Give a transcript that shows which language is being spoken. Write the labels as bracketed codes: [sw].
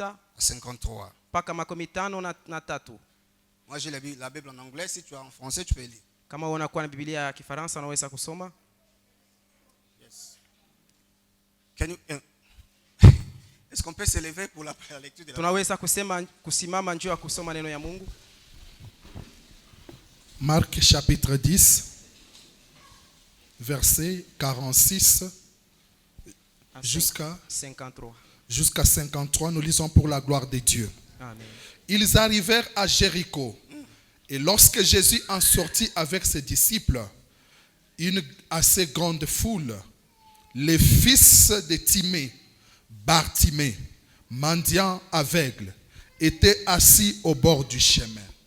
[fr] à 53. [sw] mpaka 53. [fr] Moi j'ai la Bible en anglais, si tu as en français tu peux lire. [sw] Kama unakuwa na Biblia ya Kifaransa unaweza kusoma. [en] Yes. Can you, [fr] est-ce qu'on peut se lever pour la lecture de la Bible? [sw] Tunaweza kusimama njoo ya kusoma neno ya Mungu. [fr] Marc chapitre 10, verset 46 jusqu'à 53, nous lisons pour la gloire de Dieu. Amen. Ils arrivèrent à Jéricho, et lorsque Jésus en sortit avec ses disciples, une assez grande foule, les fils de Timée, Bartimée, mendiant aveugle, étaient assis au bord du chemin.